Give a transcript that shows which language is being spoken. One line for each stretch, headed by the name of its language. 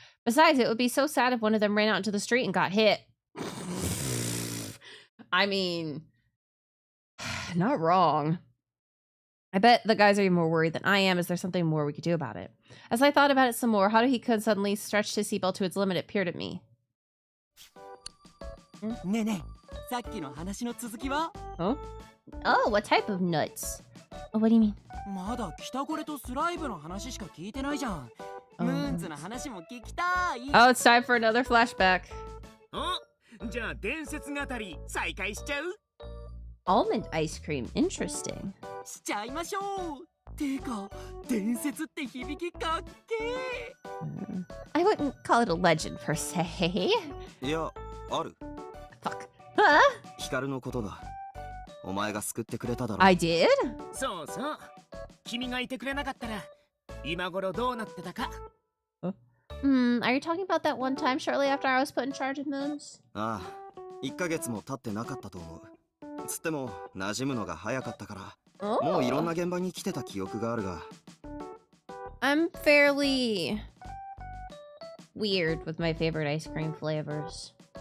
English: Besides, it would be so sad if one of them ran out into the street and got hit. I mean, not wrong. I bet the guys are even more worried than I am. Is there something more we could do about it? As I thought about it some more, Haruhi-kun suddenly stretched his seatbelt to its limit and peered at me.
Japanese: ねえねえ、さっきの話の続きは？
English: Huh? Oh, what type of nuts? Oh, what do you mean?
Japanese: まだ北コレとスライブの話しか聞いてないじゃん。ムーンズの話も聞きたい。
English: Oh, it's time for another flashback.
Japanese: じゃあ伝説語り再開しちゃう？
English: Almond ice cream. Interesting.
Japanese: しちゃいましょう。てか、伝説って響きかっけー。
English: I wouldn't call it a legend per se.
Japanese: いや、ある。
English: Fuck. Huh?
Japanese: ヒカルのことだ。お前が救ってくれただろ。
English: I did?
Japanese: そうそう。君がいてくれなかったら今頃どうなってたか。
English: Are you talking about that one time shortly after I was put in charge of Moons?
Japanese: ああ、1ヶ月も経ってなかったと思う。つっても馴染むのが早かったから、もういろんな現場に来てた記憶があるが。
English: I'm fairly weird with my favorite ice cream flavors.